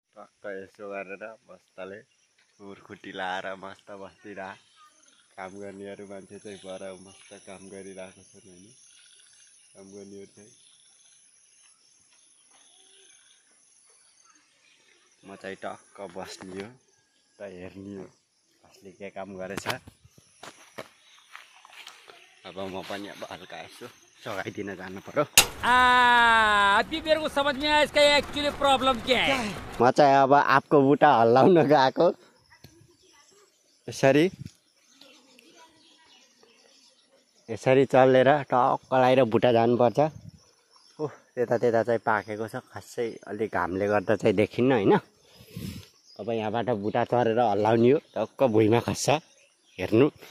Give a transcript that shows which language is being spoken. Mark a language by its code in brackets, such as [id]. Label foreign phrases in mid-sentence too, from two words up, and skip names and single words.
[ne] टक्क यसो गरेर मस्तले खुर्खुटी लाएर मस्त बस्दिरह काम गर्नेहरू मान्छे चाहिँ पर मस्त काम गरिरहेको छन् हैन काम गर्नेहरू चाहिँ म चाहिँ टक्क बस्ने हो त हेर्ने हो कसले के काम गरेछ अब म पनि अब हल्का यसो सघाइदिन जानु पर्यो [hi] अभी मेरे को समझ में आया इसका एक्चुअली प्रॉब्लम क्या है [ne] म चाहिँ अब आफको बुट्टा हल्लाउन गएको यसरी चलेर टक्क लगाएर बुट्टा जानुपर्छ ओह त्यता चाहिँ पाकेको छ खासै अलि घामले गर्दा चाहिँ देखिन्न हैन अब यहाँबाट बुट्टा चढेर हल्लाउने हो टक्क भुइँमा खस्छ हेर्नु